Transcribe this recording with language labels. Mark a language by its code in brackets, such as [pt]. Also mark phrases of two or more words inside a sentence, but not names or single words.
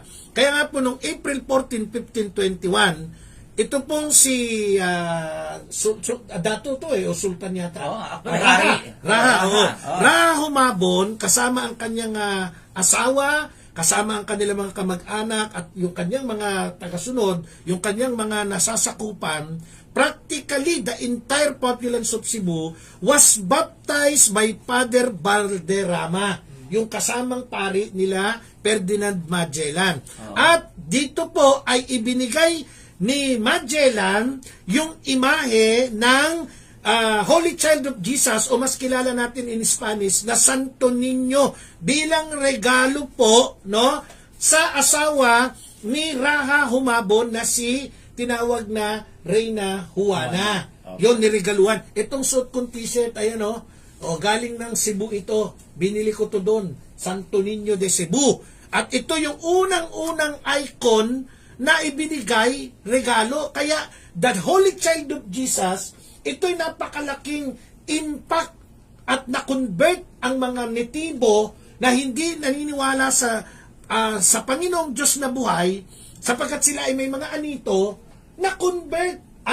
[tl] Kaya nga po, noong April 14, 1521, ito pong si dato to o sultan yata. Raha Humabon, kasama ang kanyang asawa, kasama ang kanilang mga kamag-anak at yung kanyang mga tagasunod, yung kanyang mga nasasakupan, [en] practically the entire populace of Cebu was baptized by Father Valderrama, [tl] yung kasamang pari nila Ferdinand Magellan. At dito po ay ibinigay ni Magellan yung imahe ng [en] Holy Child of Jesus, [tl] o mas kilala natin [en] in Spanish [tl] na Santo Niño, bilang regalo po, no, sa asawa ni Raha Humabon na si tinawag na Reyna Juana. Yon, niregaluhan. Itong suit kong t-shirt, ayan o, galing ng Cebu ito. Binili ko to doon. Santo Niño de Cebu. At ito yung unang-unang icon na ibinigay, regalo. Kaya, [en] the Holy Child of Jesus, [tl] ito'y napakalaking impact at na-convert ang mga netibo na hindi naniniwala sa Panginoong Diyos na buhay, sapagkat sila ay may mga anito, na-convert.